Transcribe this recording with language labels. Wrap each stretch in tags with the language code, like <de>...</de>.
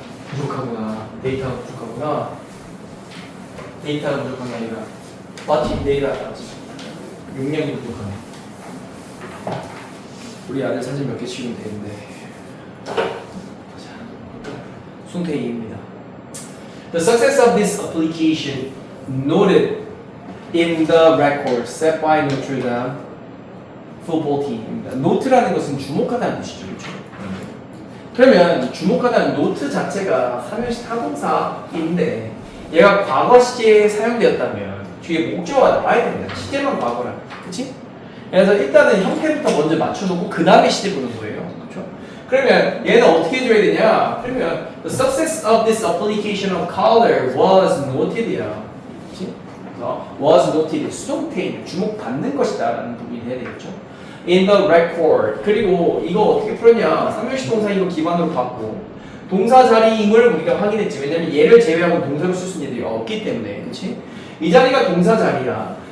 <ko>부족하구나. 데이터가 부족하구나. 데이터가 부족한 게 아니라 맞지? 데이터가 맞지? 용량이 부족하네. 우리 아들 사진 몇 개 치우면 되는데. 수동태 2입니다.</ko> <en>The success of this application noted in the record set by Notre Dame football team</en> <ko>입니다. 노트라는 것은 주목하다는 뜻이죠. 그렇죠? 그러면 주목하다는 노트 자체가 3형식 타동사인데 얘가 과거 시제에 사용되었다면 뒤에 목적어가 나와야 됩니다. 시제만 과거라. 그치? 그래서 일단은 형태부터 먼저 맞춰놓고 그 다음에 시제 보는 거예요. 그렇죠? 그러면 얘는 어떻게 해줘야 되냐? 그러면</ko> <en>the success of this application of color was noted</en> <ko>이야. 그렇지? 그래서</ko> <en>was noted</en> <ko>수동태인 주목받는 것이다라는 부분이 돼야 되겠죠.</ko> <en>in the record.</en> <ko>그리고 이거 어떻게 풀었냐? 삼형식 동사 이거 기반으로 갖고 동사 자리임을 우리가 확인했지. 왜냐면 얘를 제외하고 동사를 쓸 수 있는 애들이 없기 때문에. 그렇지? 이 자리가 동사 자리야.</ko>